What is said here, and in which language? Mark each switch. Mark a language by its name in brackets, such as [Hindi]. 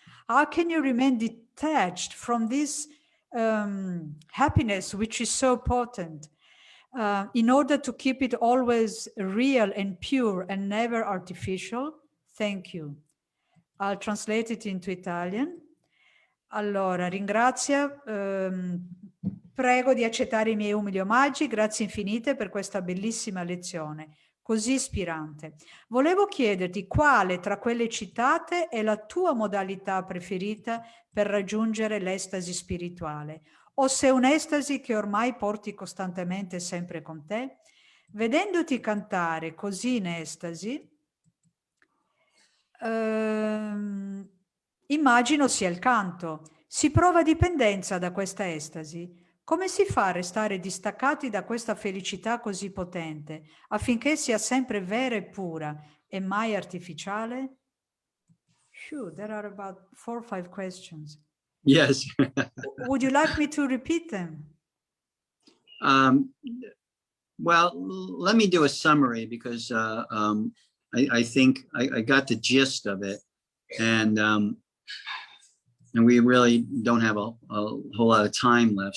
[English] How can you remain detached from this happiness, which is so potent, in order to keep it always real and pure and never artificial? Thank you. I'll translate it into Italian. [Italian] Allora, prego di accettare i miei umili omaggi, grazie infinite per questa bellissima lezione, così ispirante. Volevo chiederti quale tra quelle citate è la tua modalità preferita per raggiungere l'estasi spirituale, o se è un'estasi che ormai porti costantemente sempre con te. Vedendoti cantare così in estasi, immagino sia il canto. Si prova dipendenza da questa estasi. Come si fa a restare distaccati da questa felicità così potente, affinché sia sempre vera e pura e mai artificiale? [English] Phew, there are about 4 or 5 questions. Yes. Would you like me to repeat them? Well, let me do a summary because I think I got the gist of it, and we really don't have a whole lot of time left.